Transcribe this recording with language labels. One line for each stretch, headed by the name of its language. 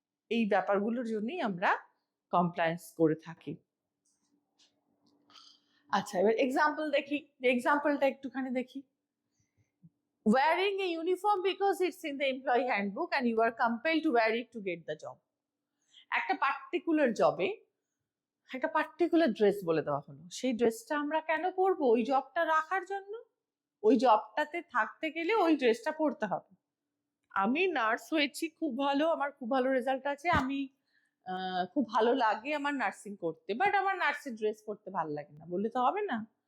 Bangla: এই ব্যাপারগুলোর জন্যই আমরা কমপ্লায়েন্স করে থাকি। আচ্ছা, এবার এক্সাম্পল দেখি, এক্সাম্পলটা একটুখানি দেখি।
English: Wearing a uniform because it's in the employee handbook and you are compelled to wear it to get the job.
Bangla: একটা পার্টিকুলার জবে একটা পার্টিকুলার ড্রেস বলে দেওয়া হলো, সেই ড্রেসটা আমরা কেন পরবো? ওই জবটা রাখার জন্য, ওই জবটাতে থাকতে গেলে ওই ড্রেসটা পরতে হবে। আমি নার্স হয়েছি, খুব ভালো, আমার খুব ভালো রেজাল্ট আছে, আমি খুব ভালো লাগে আমার নার্সিং করতে, বাট আমার নার্সের ড্রেস পরতে ভালো লাগে না বললে তো হবে না।